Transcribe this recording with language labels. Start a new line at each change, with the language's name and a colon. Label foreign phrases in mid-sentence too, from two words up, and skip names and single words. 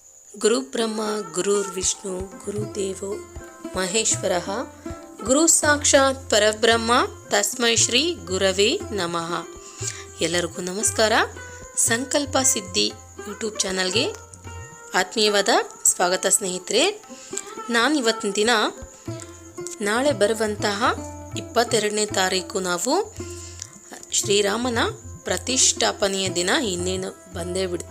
Sanskrit: ಗುರು ಬ್ರಹ್ಮ ಗುರುರ್ವಿಷ್ಣು ಗುರುದೇವೋ ಮಹೇಶ್ವರಃ ಗುರು ಸಾಕ್ಷಾತ್ ಪರಬ್ರಹ್ಮ ತಸ್ಮೈ ಶ್ರೀ ಗುರವೇ ನಮಃ.
Kannada: ಎಲ್ಲರಿಗೂ ನಮಸ್ಕಾರ. ಸಂಕಲ್ಪ ಸಿದ್ಧಿ ಯೂಟ್ಯೂಬ್ ಚಾನಲ್ಗೆ ಆತ್ಮೀಯವಾದ ಸ್ವಾಗತ ಸ್ನೇಹಿತರೆ. ನಾನು ಇವತ್ತಿನ ದಿನ ನಾಳೆ ಬರುವಂತಹ 22ನೇ ತಾರೀಕು ನಾವು ಶ್ರೀರಾಮನ ಪ್ರತಿಷ್ಠಾಪನೆಯ ದಿನ ಇನ್ನೇನು ಬಂದೇ ಬಿಡ್ತು.